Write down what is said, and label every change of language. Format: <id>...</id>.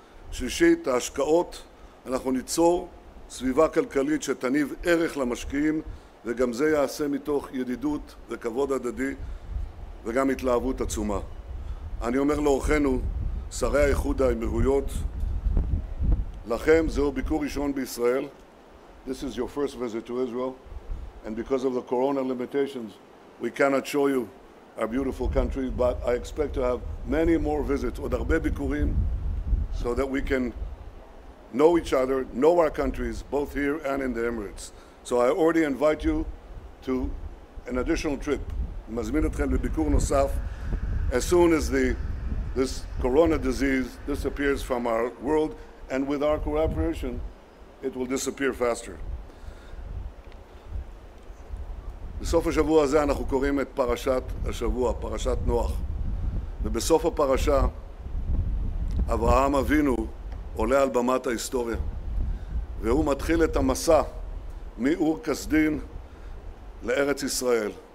<he>שלישית, ההשקעות, אנחנו ניצור סביבה כלכלית שתניב ערך למשקיעים, וגם זה יעשה מתוך ידידות וכבוד הדדי וגם התלהבות עצומה. אני אומר לאורחינו, שרי האיחוד האמירויות, לכם זהו ביקור ראשון בישראל.</he> <en>This is your first visit to Israel, and because of the corona limitations, we cannot show you our beautiful country, but I expect to have many more visits,</en> <he>עוד הרבה ביקורים,</he> <en>so that we can know each other, know our countries, both here and in the Emirates. So I already invite you to an additional trip.</en> <he>מזמין אתכם לביקור נוסף.</he> <en>As soon as this corona disease disappears from our world, and with our cooperation, it will disappear faster.</en> <he>בסוף השבוע הזה אנחנו קוראים את פרשת השבוע, פרשת נוח. ובסוף הפרשה, אברהם אבינו עולה על במת ההיסטוריה. והוא מתחיל את המסע מאור כסדין לארץ ישראל.</he>